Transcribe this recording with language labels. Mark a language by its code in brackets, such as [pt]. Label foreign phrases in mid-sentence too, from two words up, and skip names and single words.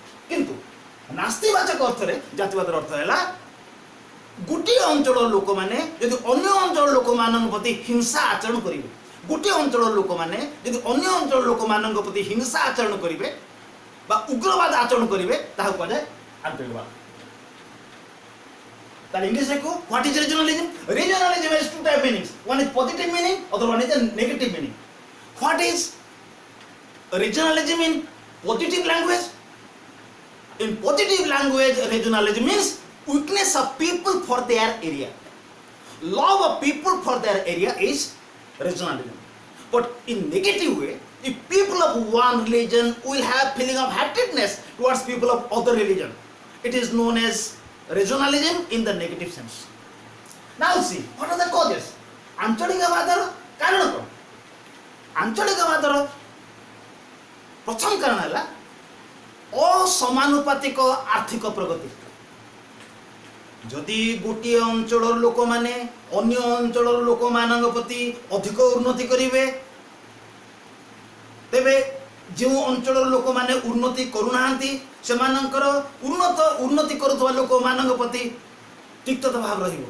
[or] କିନ୍ତୁ ନାସ୍ତିବାଚକ ଅର୍ଥ ରେ ଜାତିବାଦ ଅର୍ଥ ହେଲା ଗୋଟେ ଅଞ୍ଚଳ ଲୋକ ମାନେ ଯଦି ଅନ୍ୟ ଅଞ୍ଚଳ ଲୋକ ମାନନ ପ୍ରତି ହିଂସା ଆଚରଣ କରିବେ, ଗୋଟେ ଅଞ୍ଚଳ ଲୋକ ମାନେ ଯଦି ଅନ୍ୟ ଅଞ୍ଚଳ ଲୋକ ମାନନ ପ୍ରତି ହିଂସା ଆଚରଣ କରିବେ ବା ଉଗ୍ରବାଦ ଆଚରଣ କରିବେ ତାହା କୋ ଜାୟ ଆଞ୍ଚଳିକବାଦ. [en] That English को what is regionalism? Regionalism has two type meanings. One is positive meaning, other one is a negative meaning. What is regionalism in positive language? In positive language, regionalism means weakness of people for their area. Love of people for their area is regionalism. But in negative way, if people of one religion will have feeling of hatredness towards people of other religion, it is known as regionalism in the negative sense. Now see, what are the causes? [or] ଆଞ୍ଚଳିକବାଦର କାରଣ କୌନ? ଆଞ୍ଚଳିକବାଦର ପ୍ରଥମ କାରଣ ହେ ଅସମାନୁପାତିକ ଆର୍ଥିକ ପ୍ରଗତି. ଯଦି ଗୋଟେ ଅଞ୍ଚଳ ଲୋକ ମାନେ ଅନ୍ୟ ଅଞ୍ଚଳ ଲୋକ ମାନ ପ୍ରତି ଅଧିକ ଉନ୍ନତି କରିବେ, ତେବେ ଯୋ ଅଞ୍ଚଳ ଲୋକ ମାନେ ଉନ୍ନତି କରୁନାହାନ୍ତି ସେମାନଙ୍କର ଉନ୍ନତି କରୁଆ ଲୋକ ମାନ ପ୍ରତି ତିକ୍ତତା ଭାବ ରହିବ.